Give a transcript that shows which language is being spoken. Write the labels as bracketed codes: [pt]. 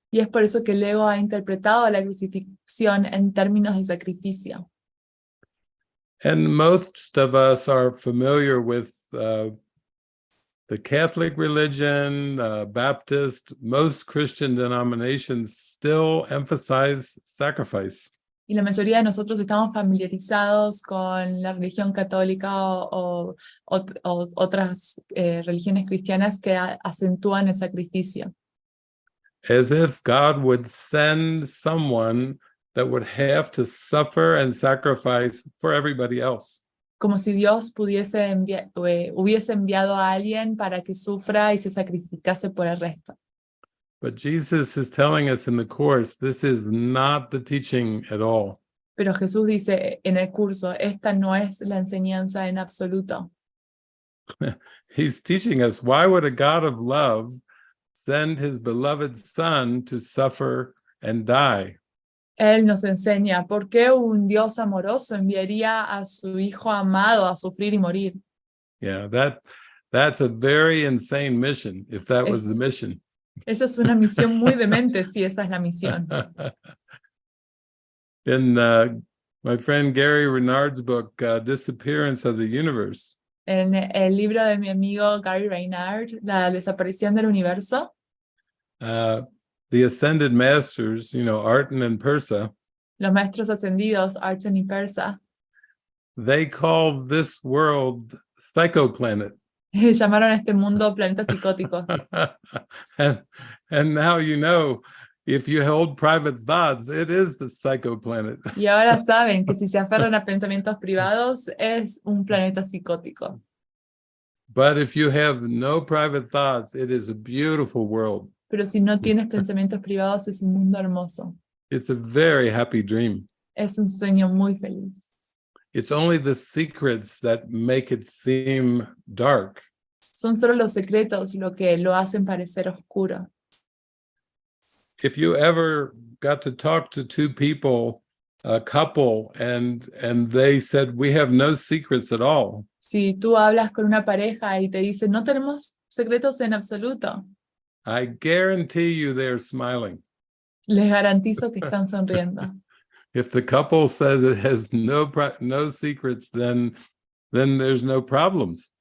[es] Y es por eso que el ego ha interpretado la crucifixión en términos de sacrificio. [en] And most of us are familiar with the Catholic religion, Baptist, most Christian denominations still emphasize sacrifice. [es] Y la mayoría de nosotros estamos familiarizados con la religión católica o otras religiones cristianas que acentúan el sacrificio. [en] As if God would send someone that would have to suffer and sacrifice for everybody else. [es] Como si Dios hubiese enviado a alguien para que sufra y se sacrificase por el resto. [en] But Jesus is telling us in the Course, this is not the teaching at all. [es] Pero Jesús dice en el curso, esta no es la enseñanza en absoluto. [en] He's teaching us, why would a God of love send his beloved Son to suffer and die? [es] Él nos enseña por qué un Dios amoroso enviaría a su Hijo amado a sufrir y morir. [en] Yeah, that's a very insane mission, if that was the mission. [es] Esa es una misión muy demente, si esa es la misión. [en] In my friend Gary Renard's book, Disappearance of the Universe, [es] En el libro de mi amigo Gary Renard, La desaparición del universo, [en] the ascended masters, Arten and Persa, [es] los maestros ascendidos, Arten y Persa, [en] they called this world psychoplanet. [es] llamaron a este mundo planeta psicótico. [en] and now if you hold private thoughts, it is the psychoplanet. [es] Y ahora saben que si se aferran a pensamientos privados, es un planeta psicótico. [en] But if you have no private thoughts, it is a beautiful world. [es] Pero si no tienes pensamientos privados, es un mundo hermoso. [en] It's a very happy dream. [es] Es un sueño muy feliz. [en] It's only the secrets that make it seem dark. [es] Son solo los secretos lo que lo hacen parecer oscuro. [en] If you ever got to talk to two people, a couple, and they said, we have no secrets at all. [es] Si tú hablas con una pareja y te dicen, no tenemos secretos en absoluto, [en] I guarantee you they're smiling. [es] les garantizo que están sonriendo. [en] If the couple says it has no secrets, then there's no problems.